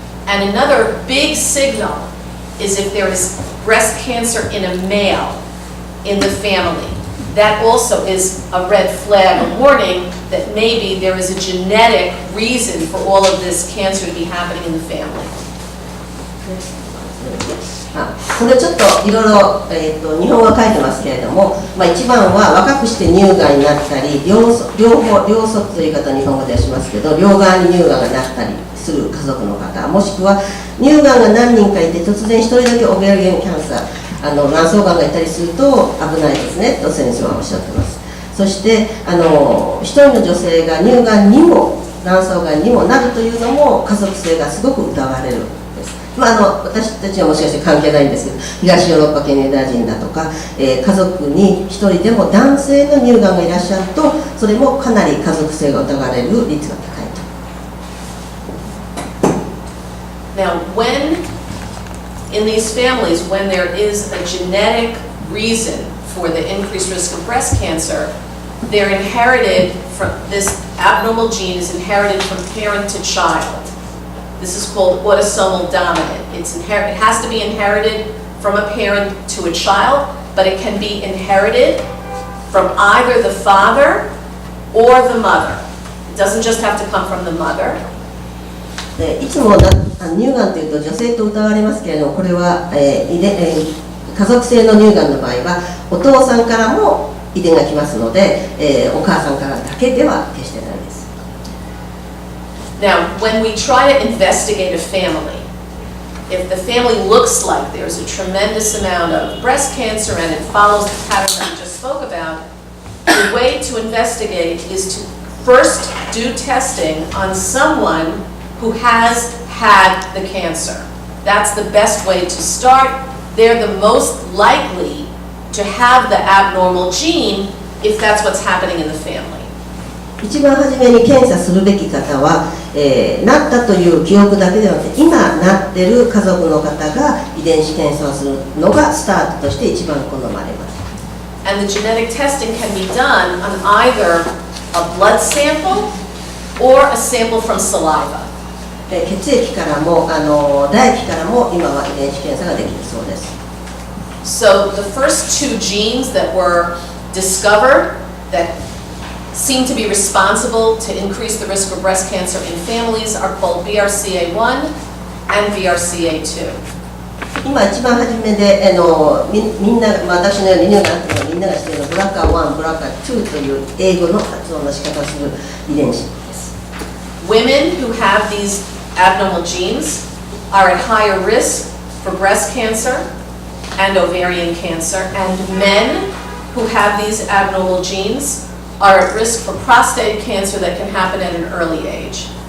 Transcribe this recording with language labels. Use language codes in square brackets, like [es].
[en] And another big signal is if there is breast cancer in a male in the family. That also is a red flag, a warning that maybe there is a genetic reason for all of this cancer to be happening in the family. [ja] これちょっといろいろ日本語が書いてますけれども、一番は若くして乳がんになったり、両側という言い方を日本語ではしますけど、両側に乳がんがなったりする家族の方、もしくは乳がんが何人かいて突然一人だけオベリアンキャンサー、卵巣がんがいたりすると危ないですねと先生はおっしゃってます。そして一人の女性が乳がんにも卵巣がんにもなるというのも家族性がすごく疑われる。私たちはもしかして関係ないんですけど、東ヨーロッパ系のユダヤ人だとか、家族に一人でも男性の乳がんがいらっしゃると、それもかなり家族性が疑われる率が高いと。 [en] Now, in these families, when there is a genetic reason for the increased risk of breast cancer, they're inherited from, this abnormal gene is inherited from parent to child. This is called autosomal dominant. It has to be inherited from a parent to a child, but it can be inherited from either the father or the mother. It doesn't just have to come from the mother. [ja] いつも乳がんというと女性と疑われますけれども、これは、家族性の乳がんの場合はお父さんからも遺伝が来ますので、お母さんからだけでは決してないです。 [en] Now, when we try to investigate a family, if the family looks like there's a tremendous amount of breast cancer and it follows the pattern that we just spoke about, the way to investigate is to first do testing on someone who has had the cancer. That's the best way to start. They're the most likely to have the abnormal gene if that's what's happening in the family. [ja] 一番初めに検査するべき方は、なったという記憶だけではなくて、今なっている家族の方が遺伝子検査をするのがスタートとして一番好まれます。 [en] And the genetic testing can be done on either a blood sample or a sample from saliva. [ja] 血液からも唾液からも今は遺伝子検査ができるそうです。 [en] So the first two genes that were discovered that seem to be responsible to increase the risk for breast cancer in families are called BRCA1 and BRCA2. [ja] 今一番初めでみんな、私のように乳がんというのはみんなが知っているのはBRCA1、BRCA2 という英語の発音の仕方をする遺伝子です。 [en] Women who have these abnormal genes are at higher risk for breast cancer and ovarian cancer, and men who have these abnormal genes are at risk for prostate cancer that can happen at an early age.